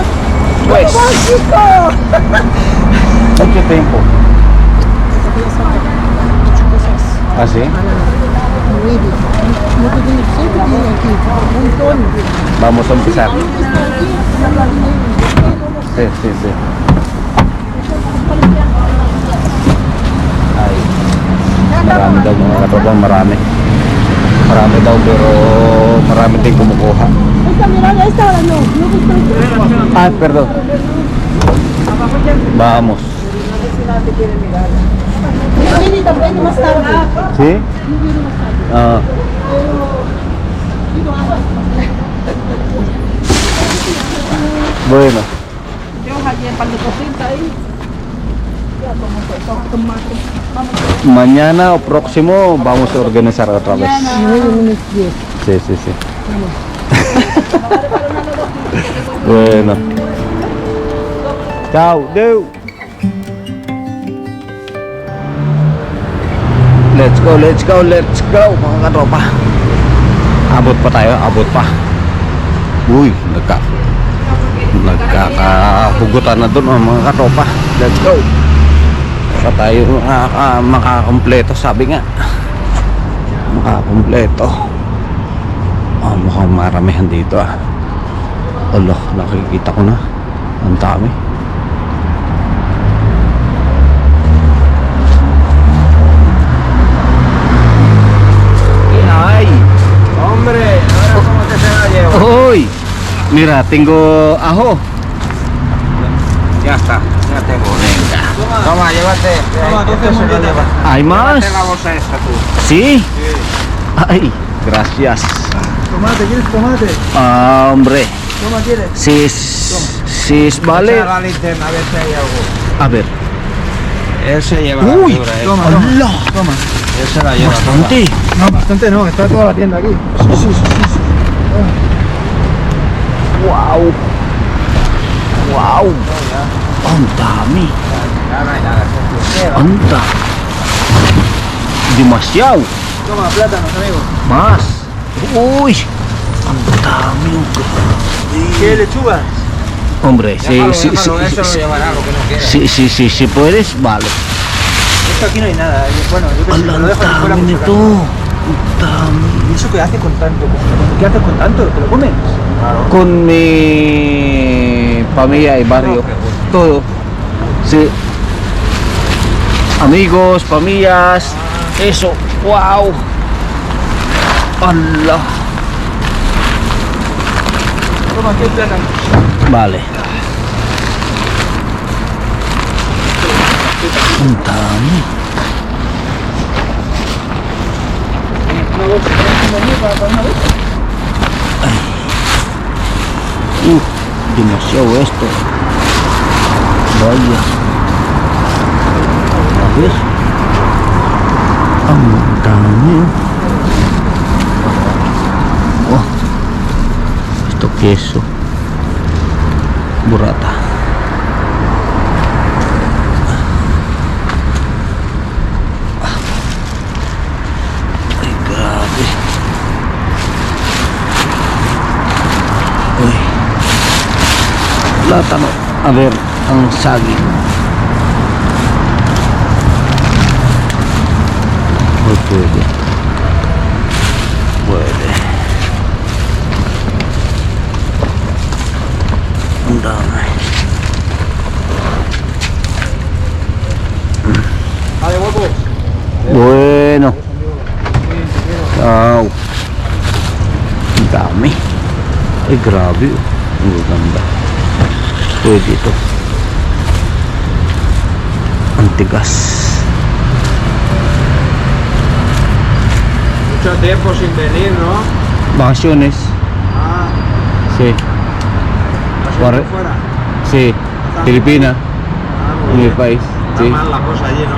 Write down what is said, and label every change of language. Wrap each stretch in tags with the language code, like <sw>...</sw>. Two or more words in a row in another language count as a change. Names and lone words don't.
<es>Pues. Mucho tiempo. ¿Ah, sí? Vamos a empezar. Sí, sí, sí. Ay.</es> <tl>Marami daw mga katropang, marami. Marami daw pero marami din kumukuha.</tl> <es>Esta, mira, esta ahora no. No gusta. Ah, perdón. Vamos. Viene más tarde. ¿Sí? Ah. Bueno. Yo allí en pan de cosita ahí. Mañana o próximo vamos a organizar otra vez. Sí, sí, sí. Bueno. Ciao,</es> <en>Deu. Let's go, let's go, let's go</en> <tl>mga katropa. Abot pa tayo, abot pa. Uy, nagkakahugutan na doon mga katropa.</tl> <en>Let's go.</en> <tl>Sa tayo makakompleto, sabi nga. Makakompleto. Mukhang maramihan dito Alo, nakikita ko na. Ang dami. Ay,</tl> <es>Hombre, ahora cómo te se la llevo. hoy. Mira, tengo ajo. Ya está, ya tengo. Venga. Toma, llévate. Toma, esto se lo lleva. ¿Hay más? Llévate la bolsa esta tú. Sí. Ay, gracias. Tomate, ¿quieres tomate? Hombre. Toma, ¿quieres? Sí, vale. Echa la linterna, a ver si hay algo. A ver. Él se lleva la Uy, figura, toma. Toma. Él se la lleva toda. Bastante. No, bastante no, está toda la tienda aquí. Sí. Wow. Wow.</es> <tl>Ang dami.</tl> <es>Ya no hay nada.</es> <tl>Ang dami.</tl> <es>Demasiado. Toma, plátanos, amigo. Más.</es> <tl>Uy. Ang dami.</tl> <es>¿Qué lechuga? Hombre, Déjalo, eso lo llevará, lo que no quiera. si puedes, vale. Esto aquí no hay nada. Bueno, yo que sé, Ala, lo dejo aquí fuera</es> <tl>ang</tl> <es>por si</es> <tl>dami</tl> <es>acaso.</es> <tl>nito. Ang dami.</tl> <es>¿Y eso qué hace con tanto? ¿Qué haces con tanto? ¿Te lo comes? Claro. Con mi familia y barrio. Todo. Sí. Amigos, familias. Eso. Wow. Allah. Toma, aquí el plátano. Vale.</es> <tl>Ang dami.</tl> <es>Demasiado esto. Vaya. A ver.</es> <tl>Ang dami.</tl> <es>Oh. Esto queso. Burrata.</es> <tl>Ay, grabe. Uy.</tl> <es>Plátano. A ver,</es> <tl>ang saging. Uy, pwede. Pwede. Ang dami.</tl> <es>Vale, guapo. Bueno. Wow.</es> <tl>Ang dami. Ay, grabe. Ang ganda. Pwede ito. Ang tigas.</tl> <es>Mucho tiempo sin venir, ¿no? Vacaciones. Ah, Sí. ¿has ido fuera? Sí. Filipina. Ah, En muy mi bien. país. Está Sí. mal la cosa allí, ¿no?</es>